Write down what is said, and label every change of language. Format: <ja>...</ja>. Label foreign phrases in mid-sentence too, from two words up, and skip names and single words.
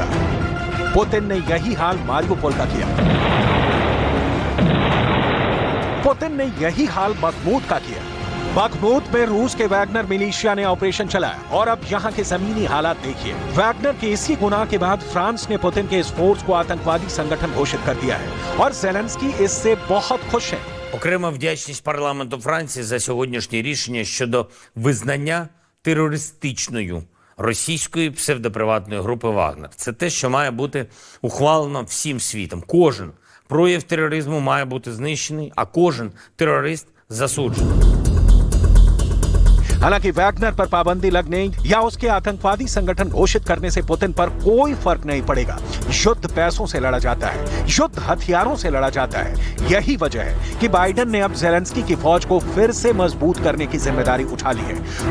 <hi>पुतिन ने यही हाल मारिउपोल का किया। पुतिन ने यही हाल बखमूत का किया। बखमूत में रूस के वैगनर मिलिशिया ने ऑपरेशन चलाया और अब यहाँ के जमीनी हालात देखिए। वैगनर के इसी गुनाह के बाद फ्रांस ने पुतिन के इस फोर्स को आतंकवादी संगठन घोषित कर दिया है और ज़ेलेंस्की इससे बहुत खुश है।</hi> <uk>Окрема вдячність парламенту Франції за сьогоднішнє рішення щодо визнання терористичною російської псевдоприватної групи «Вагнер». Це те, що має бути ухвалено всім світом. Кожен прояв тероризму має бути знищений, а кожен терорист засуджений.</uk> <hi>हालांकि वैगनर पर पाबंदी लगने या उसके आतंकवादी संगठन घोषित करने से पुतिन पर कोई फर्क नहीं पड़ेगा। युद्ध पैसों से लड़ा जाता है, युद्ध हथियारों से लड़ा जाता है। यही वजह है कि बाइडेन ने अब ज़ेलेंस्की की फौज को फिर से मजबूत करने की जिम्मेदारी उठा ली है।</hi>